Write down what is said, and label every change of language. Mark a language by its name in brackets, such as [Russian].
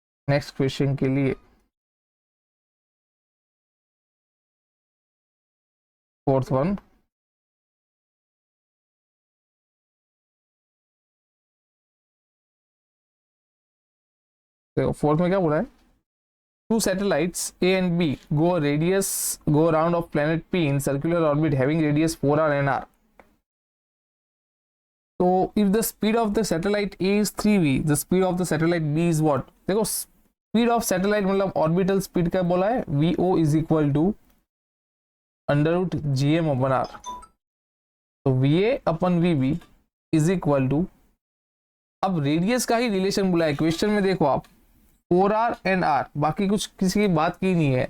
[Hindi] Next question के लिए fourth one, देखो फोर्थ में क्या बोला है? [English] Two satellites A and B go around of planet P in circular orbit having radius 4r and r. So if the speed of the satellite A is 3v, the speed of the satellite B is what? [Hindi] देखो speed of satellite मतलब orbital speed का बोला है vo is equal to under root gm upon r। तो va upon vb is equal to, अब radius का ही relation बोला है क्वेश्चन में, देखो आप 4r एंड r, बाकी कुछ किसी की बात की नहीं है।